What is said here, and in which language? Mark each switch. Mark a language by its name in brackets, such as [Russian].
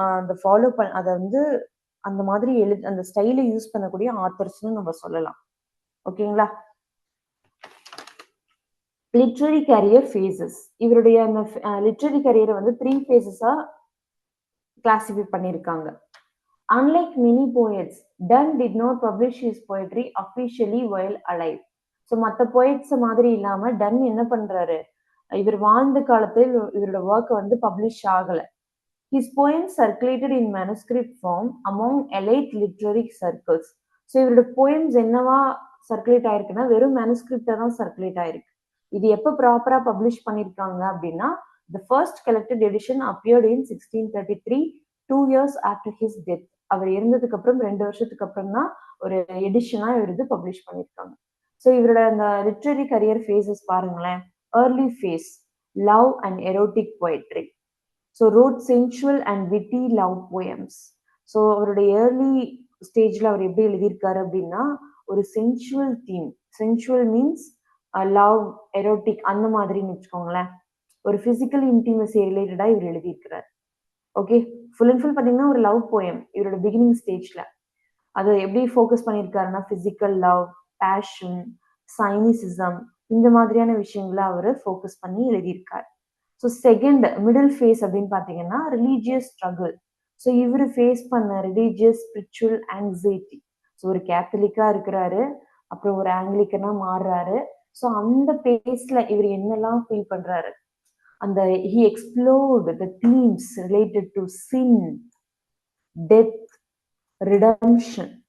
[Tamil] அந்த ஃபாலோ பண்ண அதை வந்து அந்த மாதிரி அந்த ஸ்டைலை யூஸ் பண்ணக்கூடிய ஆத்தர்ஸ்னு நம்ம சொல்லலாம். ஓகேங்களா? Literary carrier faces. இவருடைய அந்த லிட்ரரி கேரியரை வந்து 3 phases-ஆ கிளாசிஃபை பண்ணியிருக்காங்க. [English] Unlike many poets, Donne did not publish his poetry officially while alive. [Tamil] So மற்ற போயிட்ஸ் மாதிரி இல்லாம டன் என்ன பண்றாரு, இவர் வாழ்ந்த காலத்தில் இவரோட ஒர்க் வந்து பப்ளிஷ் ஆகல. [English] His poems circulated in manuscript form among elite literary circles. [Tamil] So இவரோட போயம்ஸ் என்னவா சர்க்குலேட் ஆயிருக்குன்னா வெறும் மேனுஸ்கிரிப்டா தான் சர்க்குலேட் ஆயிருக்கு. இது எப்போ ப்ராப்பரா பப்ளிஷ் பண்ணிருக்காங்க அப்படின்னா [English] the first collected edition appeared in 1633, 2 years after his death. [Tamil] அவர் இறந்ததுக்கு அப்புறம் 2 வருஷத்துக்கு அப்புறம் தான் ஒரு எடிஷனா இவர் இது பப்ளிஷ் பண்ணிருக்காங்க. [English] so [Tamil] இவரோட அந்த [English] literary career phases [Tamil] பாருங்களேன். [English] Early phase love and erotic poetry. So wrote sensual and witty love poems. [Tamil] So அவருடைய ஏர்லி ஸ்டேஜ்ல அவர் எப்படி எழுதியிருக்காரு அப்படின்னா ஒரு sensual theme. Sensual means love, erotic அந்த மாதிரின்னு வச்சுக்கோங்களேன். ஒரு பிசிக்கல் இன்டிமசி ரிலேட்டடா இவர் எழுதியிருக்கிறார். ஓகே, ஃபுல் அண்ட் ஃபுல் பார்த்தீங்கன்னா ஒரு லவ் போயம் இவரோட பிகினிங் ஸ்டேஜ்ல. அது எப்படி ஃபோக்கஸ் பண்ணியிருக்காருன்னா பிசிக்கல் லவ், பேஷன், சைனிசிசம் இந்த மாதிரியான விஷயங்களை அவர் ஃபோக்கஸ் பண்ணி எழுதியிருக்காரு. ஸோ செகண்ட் மிடில் ஃபேஸ் அப்படின்னு பார்த்தீங்கன்னா ரிலீஜியஸ் ஸ்ட்ரகிள். ஸோ இவர் ஃபேஸ் பண்ண ரிலீஜியஸ் ஸ்பிரிச்சுவல் ஆங்ஸைட்டி. ஸோ ஒரு கேத்தலிக்கா இருக்கிறாரு, அப்புறம் ஒரு ஆங்கிலிக்கனா மாறுறாரு. [English] so [Tamil] அந்த பேஸ்ல இவர் என்னெல்லாம் ஃபீல் பண்றாரு, அந்த [English] he explored the themes related to sin, death, redemption.